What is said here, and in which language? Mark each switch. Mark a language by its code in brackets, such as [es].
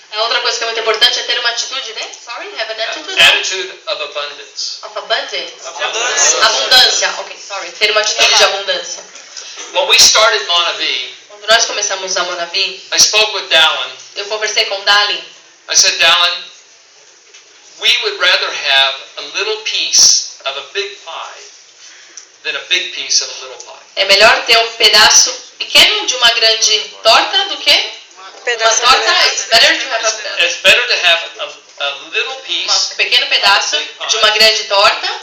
[pt] A outra coisa que é muito importante é ter uma atitude, né? [en] Sorry, have an attitude Attitude of abundance. of abundance. Abundância. Ok, sorry. [pt] Ter uma atitude de abundância. [en] When we started Monavi, [pt] Quando nós começamos a Monavi, [en] I spoke with Dallin. [pt] eu conversei com o Dalin. [en] I said, Dallin, we would rather have a little piece of a big pie than a big piece of a little pie. [pt] É melhor ter um pedaço pequeno de uma grande torta do que uma torta. [en] It's better to have It's better to have a little piece [pt] um pequeno pedaço de uma grande torta